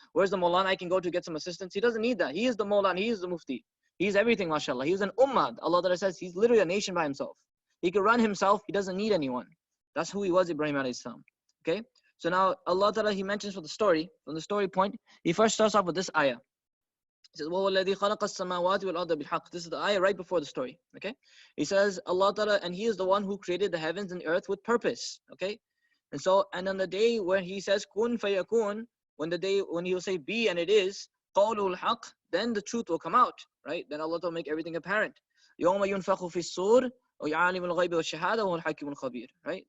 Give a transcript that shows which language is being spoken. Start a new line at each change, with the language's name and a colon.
English: Where's the Mawlana I can go to get some assistance? He doesn't need that. He is the Mawlana, he is the Mufti. He's everything, mashallah. He's an ummah. Allah says he's literally a nation by himself. He can run himself, he doesn't need anyone. That's who he was, Ibrahim alayhi salam. Okay? So now Allah Ta'ala, he mentions from the story point, he first starts off with this ayah. He says,
Arabic: وَهُوَ الَّذِي خَلَقَ السَّمَاوَاتِ وَالْأَرْضَ بِالْحَقِّ.
English: This is the ayah right before the story. Okay? He says, Allah Ta'ala, and he is the one who created the heavens and earth with purpose. Okay? And on the day when he says kun fayakun, when he will say be and it is,
Arabic: قَوْلُ الْحَقِّ,
English: then the truth will come out. Right? Then Allah Ta'ala will make everything apparent.
Arabic: يَوْمَ يُنْفَخُ فِي الصُّورِ وَيَعَلِمُ الْغَيْبِ وَالشَّهَادَةِ وَهُوَ الْحَكِيمُ الْخَبِيرُ.
English: Right?